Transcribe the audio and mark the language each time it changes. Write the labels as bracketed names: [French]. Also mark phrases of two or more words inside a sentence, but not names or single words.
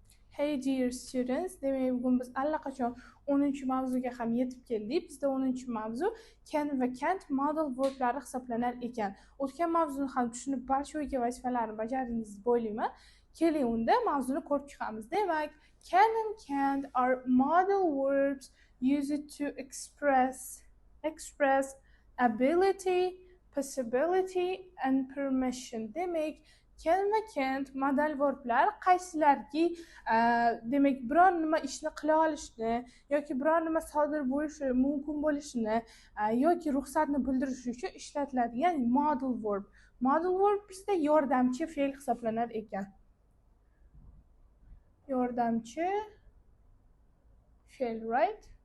[English] Hey dear students, [Uzbek] demak bugun biz allaqachon 10-mavzuga ham yetib keldik. Bizda 10-mavzu can va can't [English] modal verb'lari [Uzbek] hisoblanar ekan. O'tgan mavzuni ham tushunib barcha uyga vazifalarni bajardingiz deb o'ylayman. Keling unda mavzuni ko'rib chiqamiz. Demak, [English] can and can't are modal verbs used to express ability, possibility and permission. [Uzbek] Demak, can va can't [English] modal verblar [Uzbek] qaysilarki demak biror nima ishni qila olishni yoki biror nima sodir bo'lishi mumkin bo'lishini yoki ruxsatni bildirish uchun ishlatiladigan [English] modal verb. Modal verb [Uzbek] bizda yordamchi fe'l hisoblanar ekan. Yordamchi fe'l, right?